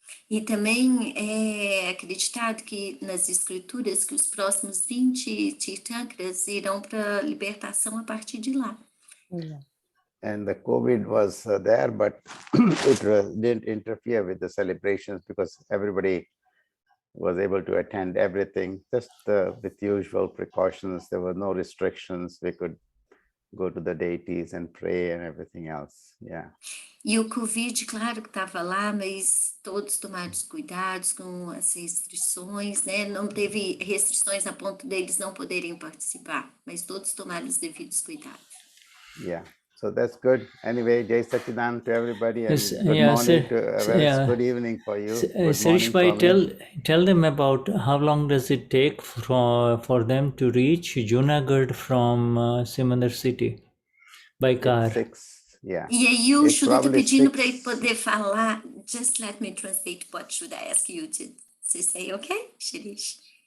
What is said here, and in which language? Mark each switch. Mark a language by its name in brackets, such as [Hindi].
[Portuguese] E também é acreditado que nas escrituras que os próximos 20 Tirthankars irão para a libertação a partir de lá. [English] And the COVID was there, but it didn't interfere with the celebrations because everybody was able to attend everything, just with usual precautions. There were no restrictions. We could go to the deities and pray and everything else. Yeah. [Portuguese] E o Covid, claro que estava lá, mas todos tomaram os cuidados com as restrições, né? Não teve restrições a ponto deles não poderem participar, mas todos tomaram os devidos cuidados. [English] Yeah. So that's good. Anyway, Jai Sachidan to everybody, and good morning good evening for you. Sirish Bhai, tell them about how long does it take for them to reach Junagadh from Simandar city by car? Yeah. [Portuguese] E aí o Shuddha está pedindo para ele poder falar. [English] Just let me translate what should I ask you to say, okay, Shirish?